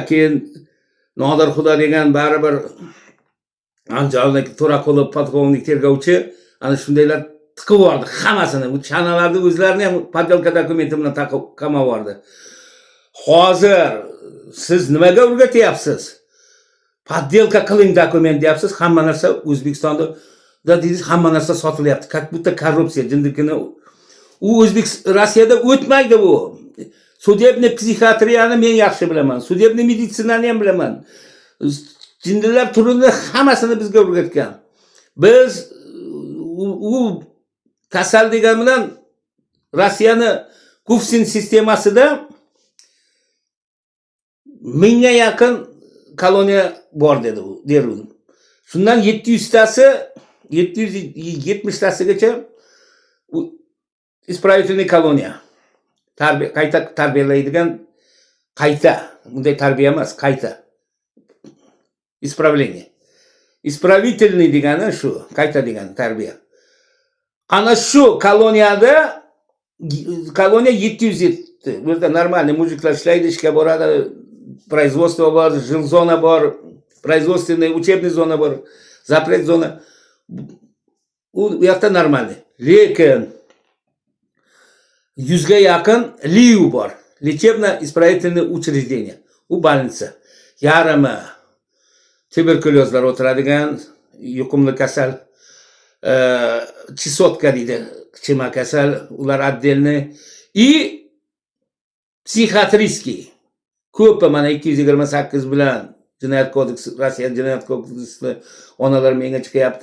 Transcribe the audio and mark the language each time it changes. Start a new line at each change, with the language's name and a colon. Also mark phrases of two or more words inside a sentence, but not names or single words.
Uzbek: Keyin Nodir Xudo degan baribir Andijonlik To'raqulov podполkovnik tergovchi ana shundaylar tiqib yubordi hammasini. Bu chanalarni o'zlarini ham poddelka dokumenti bilan taqib qamab yubordi. Hozir siz nimaga o'rgatyapsiz? Poddelka qiling dokument deyapsiz. Hamma narsa O'zbekistonda deysiz, hamma narsa sotilyapti.
Russian: Как будто
Uzbek: korrupsiya jindikini u Rossiyada o'tmaydi bu. Sudebniy psixiatriyani men yaxshi bilaman. Sudebniy meditsinani ham bilaman. Jindilar turini hammasini bizga o'rgatgan. Biz u kasal degan bilan Rossiyani Kufsin sistemasida mingga yaqin koloniya bor dedi u, derdim. Shundan 700 tasi, 770 tasigacha ispravительный koloniya. Qayta tarbiyalaydigan, qayta, bunday tarbiya emas, qayta.
Russian: Исправление. Исправительный
Uzbek: degani shu, qayta degani tarbiya. Ana shu koloniyada koloniya 707. Bu yerda normalniy mujiklar ishlaydi, ishga boradi, производство bor, жил zona bor,
Russian: производственный, учебный
Uzbek: zona bor, запрет zona. U yoqda normalniy. Lekin 100 ga yaqin LIU bor.
Russian: Лечебно-исправительное учреждение.
Uzbek: U больница. Yarimi tuberkulyozlar o'tiradigan, yuqumli kasal, chisotka deydi, chima kasal, ular отдельный.
Russian: И psixiatrический.
Uzbek: Ko'pi mana 228 bilan jinoyat kodeksi, Rossiya jinoyat kodeksida onalar menga chiqyapti.